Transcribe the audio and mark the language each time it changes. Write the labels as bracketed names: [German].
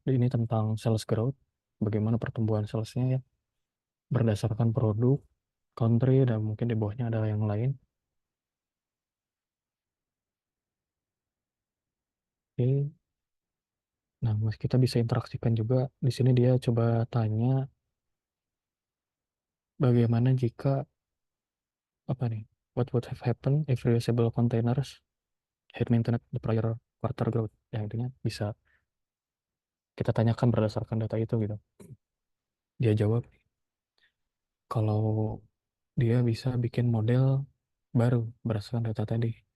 [Indonesian] Ini tentang sales growth, bagaimana pertumbuhan salesnya ya, berdasarkan produk, country, dan mungkin di bawahnya ada yang lain. Oke. Nah, kita bisa interaksikan juga. Di sini dia coba tanya bagaimana jika [English] what would have happened if reusable containers had maintained the prior quarter growth. [Indonesian] Ya, intinya bisa kita tanyakan berdasarkan data itu gitu. Dia jawab kalau dia bisa bikin model baru berdasarkan data tadi.